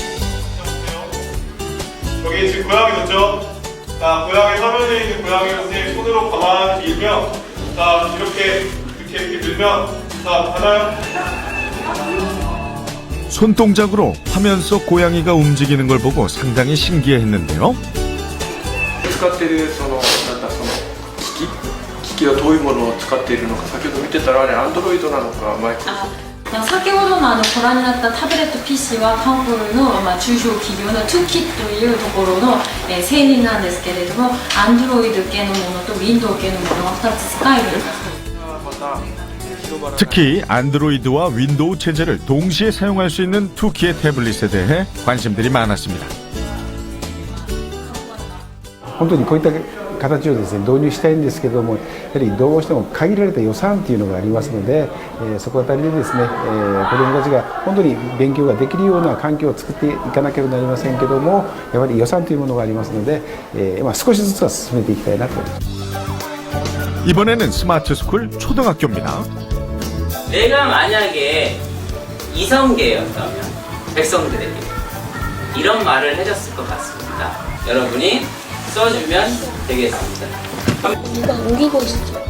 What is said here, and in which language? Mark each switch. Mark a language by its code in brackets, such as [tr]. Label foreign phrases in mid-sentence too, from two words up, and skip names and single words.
[ko] 여기 지금 고양이 됐죠? 자, 고양이 화면에 있는 고양이를 선생님 손으로 가만히 밀면, 자, 이렇게 밀면, 자, 하나요? 손동작으로 화면 속 고양이가 움직이는 걸 보고 상당히 신기해했는데요. [ja] 使っているその機器はどういうものを使っているのか、先ほど見てたらあれ Android なのかマイク。先ほどのご覧になったタブレット PC は韓国の中小企業の 2kit というところの製品なんですけれども、Android 系のものと Windows 系のものが2つ使える。 [ko] 특히 안드로이드와 윈도우 체제를 동시에 사용할 수 있는 2키의 태블릿에 대해 관심들이 많았습니다. [ja] 本当にこういった形をですね導入したいんですけども、やはりどうしても限られた予算というのがありますので、そこあたりでですね、子どもたちが本当に勉強ができるような環境を作っていかなければなりませんけども、やはり予算というものがありますので、少しずつは進めていきたいなと思います。 [ko] 이번에는 스마트 스쿨 초등학교입니다. 내가 만약에 이성계였다면 백성들에게 이런 말을 해줬을 것 같습니다. 여러분이 써주면 되겠습니다. 누가 옮기고 있죠?